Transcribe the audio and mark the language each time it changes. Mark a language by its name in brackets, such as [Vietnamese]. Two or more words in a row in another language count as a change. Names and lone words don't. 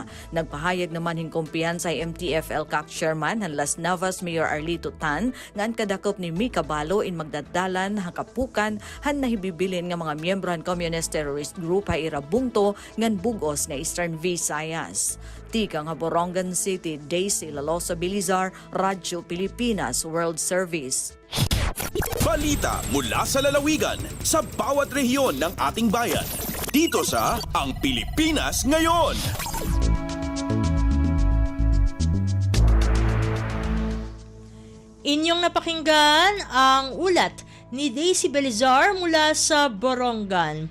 [Waray] Nagpahayag naman hing kumpiyansa sa MTF LCAC Chairman han Las Navas Mayor Arlito Tan ngan kadakop ni Mika Balo in magdadalan hakapukan han nahibibilin nga mga miyembro han Communist Terrorist Group ha irabungto ngan bugos nga Eastern Visayas. Tikang Borongan City, Daisy Lalosa Bilizar, Radyo Pilipinas World Service. [Filipino] Balita mula sa lalawigan sa bawat rehiyon ng ating bayan. Dito sa Ang Pilipinas Ngayon. Inyong napakinggan ang ulat ni Daisy Belizar mula sa Borongan.